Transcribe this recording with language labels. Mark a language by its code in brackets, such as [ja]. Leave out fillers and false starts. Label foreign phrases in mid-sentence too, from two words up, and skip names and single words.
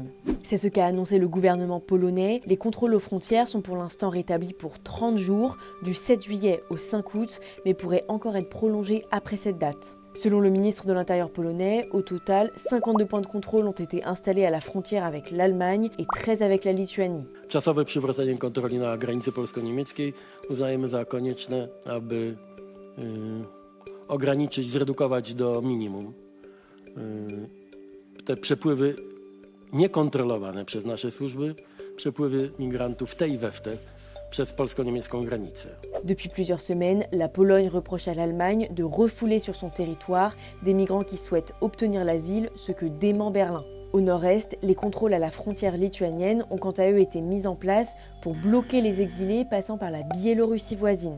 [fr] C'est ce qu'a annoncé le gouvernement polonais. Les contrôles aux frontières sont pour l'instant rétablis pour 30 jours, du 7 juillet au 5 août, mais pourraient encore être prolongés après cette date. Selon le ministre de l'Intérieur polonais, au total, 52 points de contrôle ont été installés à la frontière avec l'Allemagne et 13 avec la Lituanie. [pl] Czasowe przywrócenie kontroli na granicy polsko-niemieckiej uznajemy za konieczne, aby ograniczyć, zredukować do minimum te przepływy niekontrolowane przez nasze służby, przepływy migrantów w te i we w te przez polsko-niemiecką granicę. [fr] Depuis plusieurs semaines, la Pologne reproche à l'Allemagne de refouler sur son territoire des migrants qui souhaitent obtenir l'asile, ce que dément Berlin. Au nord-est, les contrôles à la frontière lituanienne ont quant à eux été mis en place pour bloquer les exilés passant par la Biélorussie voisine.